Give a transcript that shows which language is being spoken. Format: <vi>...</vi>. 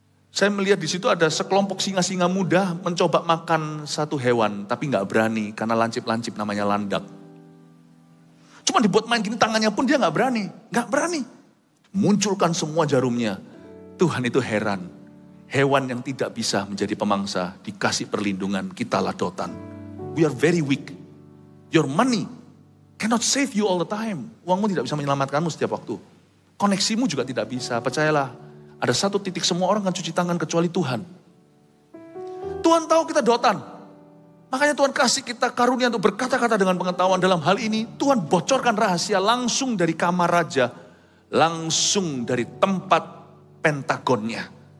<id>Saya melihat di situ ada sekelompok singa-singa muda mencoba makan satu hewan, tapi nggak berani karena lancip-lancip namanya landak. Cuma dibuat main gini tangannya pun dia nggak berani. Munculkan semua jarumnya. Tuhan itu heran. Hewan yang tidak bisa menjadi pemangsa dikasih perlindungan, kita ladotan.</id> <en>We are very weak. Your money cannot save you all the time.</en> <id>Uangmu tidak bisa menyelamatkanmu setiap waktu. Koneksimu juga tidak bisa, percayalah. Ada satu titik semua orang akan cuci tangan kecuali Tuhan. Tuhan tahu kita dotan. Makanya Tuhan kasih kita karunia untuk berkata-kata dengan pengetahuan dalam hal ini. Tuhan bocorkan rahasia langsung dari kamar raja. Langsung dari tempat pentagonnya.</id>